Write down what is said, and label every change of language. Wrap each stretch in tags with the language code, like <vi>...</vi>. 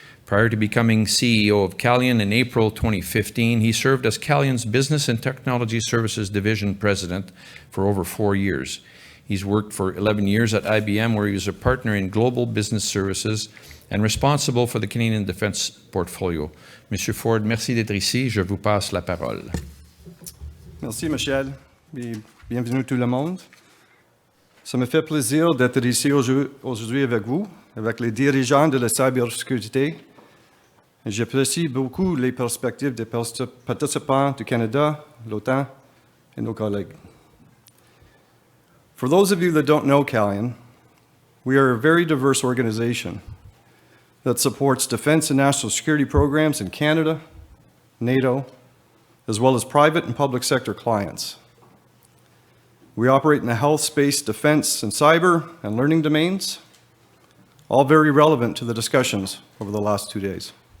<en>Prior to becoming CEO of Kargieman in April 2015, he served as Kargieman's Business and Technology Services Division President for over 4 years. He's worked for 11 years at IBM, where he was a partner in global business services and responsible for the Canadian defense portfolio.</en> <fr>Monsieur Ford, merci d'être ici. Je vous passe la parole. Merci, Michel, et bienvenue tout le monde. Ça me fait plaisir d'être ici aujourd'hui avec vous, avec les dirigeants de la cybersécurité. J'apprécie beaucoup les perspectives des participants du Canada, l'OTAN, et nos collègues.</fr> <en>For those of you that don't know Kargieman, we are a very diverse organization that supports defense and national security programs in Canada, NATO, as well as private and public sector clients. We operate in the health, space, defense, and cyber and learning domains, all very relevant to the discussions over the last 2 days.</en>